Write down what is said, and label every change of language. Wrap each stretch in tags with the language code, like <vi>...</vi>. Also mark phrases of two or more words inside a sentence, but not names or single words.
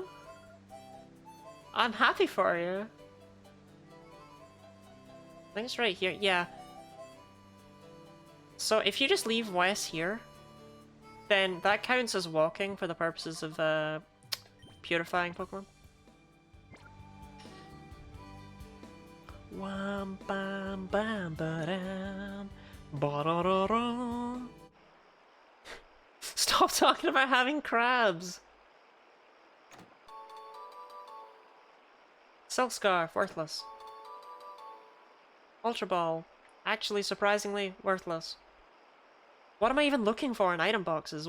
<en>I'm happy for you. I think it's right here. Yeah. So if you just leave Wes here, then that counts as walking for the purposes of purifying Pokemon. Wham bam bam ba-dam, ba-da-da-da. Stop talking about having crabs. Silk Scarf, worthless. Ultra Ball, actually surprisingly worthless. What am I even looking for in item boxes?</en>